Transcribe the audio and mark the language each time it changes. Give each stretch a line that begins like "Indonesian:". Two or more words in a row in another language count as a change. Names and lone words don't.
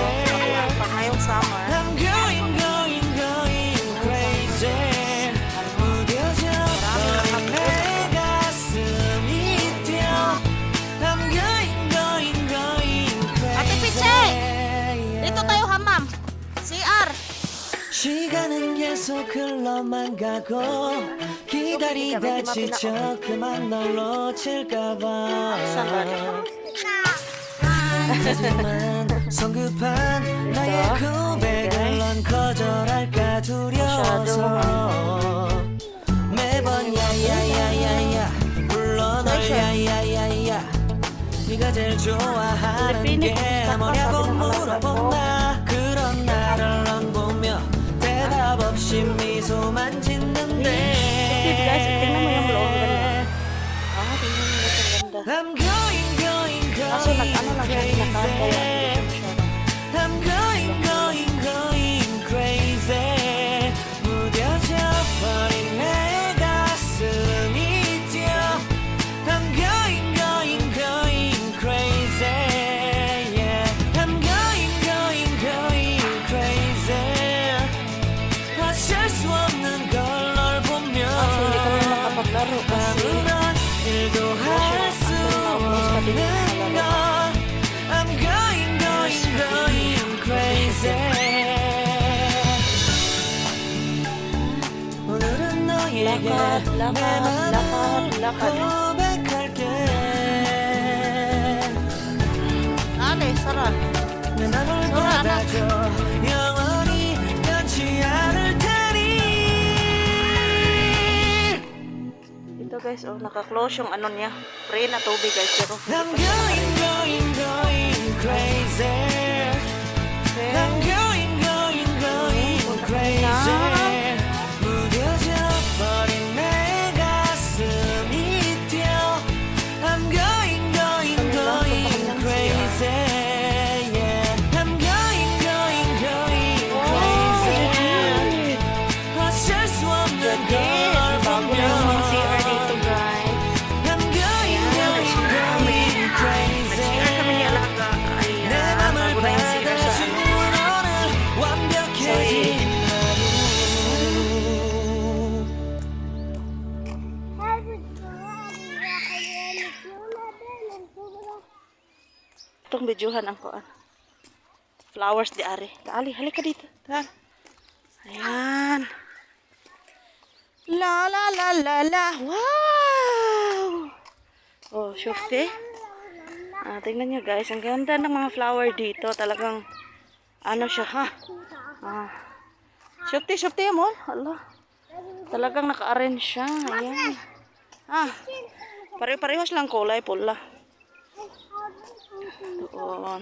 Filipino: Pag ngayong summer. Ate Piche! Dito tayo hamam. CR.
Korean: 시간은 계속 흘러만 가고 기다리다 지쳐 그만 널 놓칠까봐 하지만 성급한 나의 고백을 넌 거절할까 두려워서 매번 야야야야야 불러 널 야야야야 네가 제일 좋아하는 게 뭐냐고 물어본다 그런 나를 넌 보며 대답 없이 미소만 짓는데
English: I'm going, going, going crazy I'm going, going, going crazy
Korean: 무뎌져 버린 내 가슴이 뛰어
English: I'm going, going, going crazy Yeah I'm going, going, going crazy
Korean: 어쩔 수 없는 걸 널 보며 아무런 일도 할 수 없는 걸
English: I'm going, going, going crazy
Korean: 오늘은 너에게 내 맘을 고백할게
Filipino: Ale, sarap.
Korean: 내 맘을 받아줘 영원히 변치 않을 테니
Filipino: Ito guys, oh, naka-close yung ano niya. Free na tubig guys, pero
English: I'm going, going, going crazy I'm going, going, going crazy
Korean: 무뎌져 버린 내 가슴이 뛰어
English: I'm going, going, going crazy Yeah I'm going, going, going crazy
Korean: 어쩔 수 없는 걸 보며
Filipino: CR dito guys.
English: I'm going, going, going crazy
Filipino: Kami ni alaga ay
Korean: 내 맘을
Filipino: bago na yung CR sa
Korean: 받아준
Filipino: ano.
Korean: 오늘 완벽해진 하루
Filipino: Itong videohan ang kuan. Flowers di ari. Taali, halika dito. Tan. Ayan. La la la la la. Wow! Oh, syufte. Tingnan nyo guys. Ang ganda ng mga flower dito. Talagang, ano siya ha? Syufte mo. Allah. Talagang naka-arrange siya. Ayan. Pare-parehas lang kulay. Pula. Doon.